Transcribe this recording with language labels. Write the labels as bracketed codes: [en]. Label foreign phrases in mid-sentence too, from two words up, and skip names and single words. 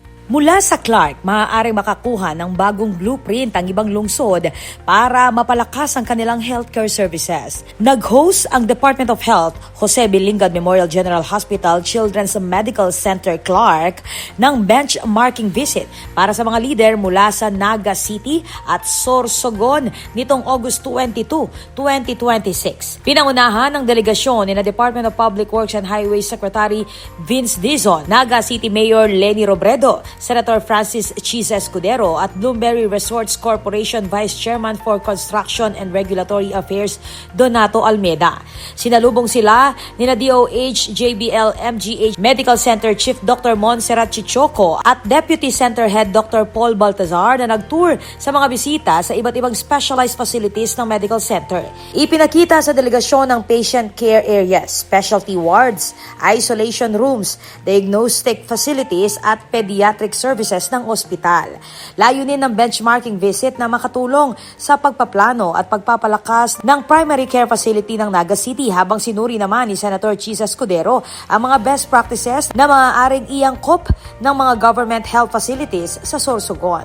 [tl] Mula sa Clark, maaaring makakuha ng bagong blueprint ang ibang lungsod para mapalakas ang kanilang [en] healthcare services. [tl] Nag-host ang Department of Health, Jblmgh Memorial General Hospital Children's Medical Center Clark ng [en] benchmarking visit [tl] para sa mga leader mula sa Naga City at Sorsogon nitong August 22, 2026. Pinangunahan ng delegasyon ni na Department of Public Works and Highways Secretary Vince Dizon, Naga City Mayor Lenny Robredo, Senator Francis Chis Escudero at Bloomberry Resorts Corporation [en] Vice Chairman for Construction and Regulatory Affairs [tl] Donato Almeda. Sinalubong sila ni na DOH Jblmgh Medical Center Chief Dr. Montserrat Chichoco at Deputy Center Head Dr. Paul Baltazar na nagtour sa mga bisita sa iba't ibang [en] specialized facilities [tl] ng [en] medical center. [tl] Ipinakita sa delegasyon ng [en] patient care areas, specialty wards, isolation rooms, diagnostic facilities [tl] at [en] pediatric services [tl] ng ospital. Layunin ng [en] benchmarking visit [tl] na makatulong sa pagpaplano at pagpapalakas ng [en] primary care facility [tl] ng Naga City habang sinuri naman ni Senator Chis Escudero ang mga [en] best practices [tl] na maaaring iangkop ng mga [en] government health facilities [tl] sa Sorsogon.